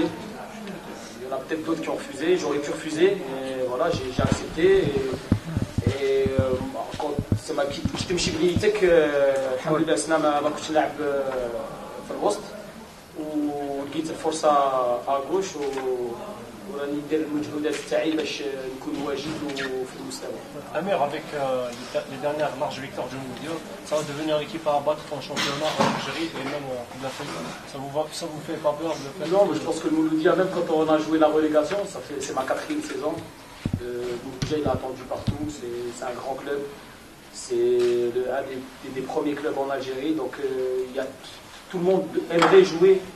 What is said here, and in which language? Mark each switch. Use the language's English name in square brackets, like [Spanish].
[French] Il y en a peut-être d'autres qui ont refusé, j'aurais pu refuser, mais voilà, j'ai accepté. Et c'est ma petite [Arabic] مشيبليتك الحمد لله سنة ما كنتش نلعب في الوسط ولقيت الفرصة à gauche وراني ندير المجهودات تاعي باش نكون واجد وفي المستوى. [French] Amir, avec les dernières larges victoires du Mondial, ça va devenir l'équipe à abattre en championnat en Algérie et même en Coupe d'Afrique. Ça vous fait pas peur de le faire? Non, mais je pense que le Mouloudia, même quand on a joué la relégation, c'est ma 4e saison. Le Mouloudia, il a attendu partout, c'est un grand club. C'est un des premiers clubs en Algérie, donc tout le monde aimerait jouer.